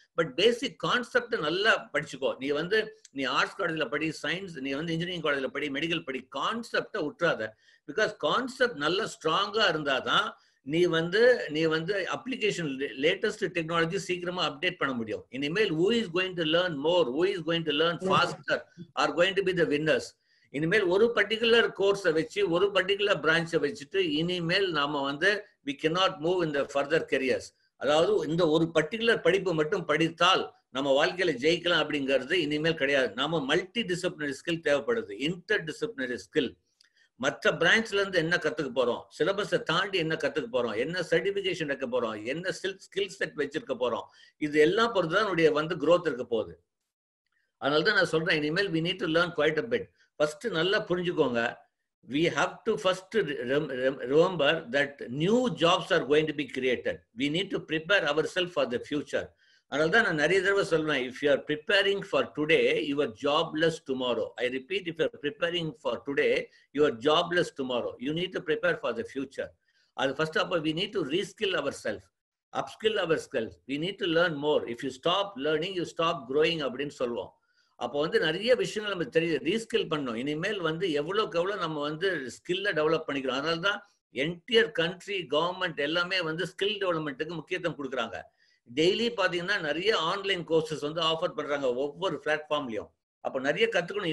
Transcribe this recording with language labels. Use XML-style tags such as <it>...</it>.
<ta>But basic concept நல்லா படிச்சுக்கோ. நீ arts காலேஜில் படி, சயின்ஸ், நீ வந்து இன்ஜினியரிங் காலேஜில் படி, மெடிக்கல் படி, கான்செப்டை விட்டுறாத. பிகாஸ் கான்செப்ட் நல்லா ஸ்ட்ராங்கா இருந்தாதான் நீ வந்து அப்ளிகேஷன் லேட்டஸ்ட் டெக்னாலஜி சீக்கிரமா அப்டேட் பண்ண முடியும்.</ta> <en>இனிமேல் who is going to learn more, who is going to learn faster are going to be the winners.</en> <ta>இனிமேல் ஒரு பர்டிகுலர் கோர்ஸை வச்சு, ஒரு பர்டிகுலர் பிரான்ச்சை வச்சுட்டு இனிமேல் நாம வந்து</ta> <en>we cannot move in the further careers.</en> <ta>அதாவது இந்த ஒரு பர்டிகுலர் படிப்பு மட்டும் படித்தால் நம்ம வாழ்க்கையில ஜெயிக்கலாம் அப்படிங்கிறது இனிமேல் கிடையாது. நாம மல்டி டிசிப்ளினரி ஸ்கில் தேவைப்படுது, இன்டர் டிசிப்ளினரி ஸ்கில். மற்ற பிரான்ச்ல இருந்து என்ன கத்துக்க போறோம், சிலபஸை தாண்டி என்ன கத்துக்க போறோம், என்ன சர்டிபிகேஷன் வைக்க போறோம், என்ன ஸ்கில் செட் வச்சிருக்க போறோம், இது எல்லாம் பொறுத்துதான் நம்முடைய வந்து growth இருக்க போகுது. அதனாலதான் நான் சொல்றேன், இனிமேல்</ta> <en>we need to learn quite a bit.</en> <ta>First நல்லா புரிஞ்சுக்கோங்க.</ta> <en>We have to first remember that new jobs are going to be created. We need to prepare ourselves for the future.</en> <ta>அதனால தான் நான் நிறைய தடவை சொல்றேன்,</ta> <en>if you are preparing for today, you are jobless tomorrow. I repeat, if you are preparing for today, you are jobless tomorrow. You need to prepare for the future. அது first of all, we need to reskill ourselves, upskill ourselves. We need to learn more. If you stop learning, you stop growing</en> <ta>அப்படின்னு சொல்லுவோம். அப்போ வந்து நிறைய விஷயங்கள் நம்ம தெரியுது, ரீஸ்கில் பண்ணோம். இனிமேல் வந்து எவ்வளோக்கு எவ்வளோ நம்ம வந்து ஸ்கில்லை டெவலப் பண்ணிக்கிறோம். அதனால தான் என்டையர் கண்ட்ரி, கவர்மெண்ட் எல்லாமே வந்து ஸ்கில் டெவலப்மெண்ட்டுக்கு முக்கியத்துவம் கொடுக்குறாங்க. டெய்லி பார்த்தீங்கன்னா நிறைய ஆன்லைன் கோர்சஸ் வந்து ஆஃபர் பண்ணுறாங்க ஒவ்வொரு பிளாட்ஃபார்ம்லையும். அப்போ நிறைய கற்றுக்கணும்.</ta>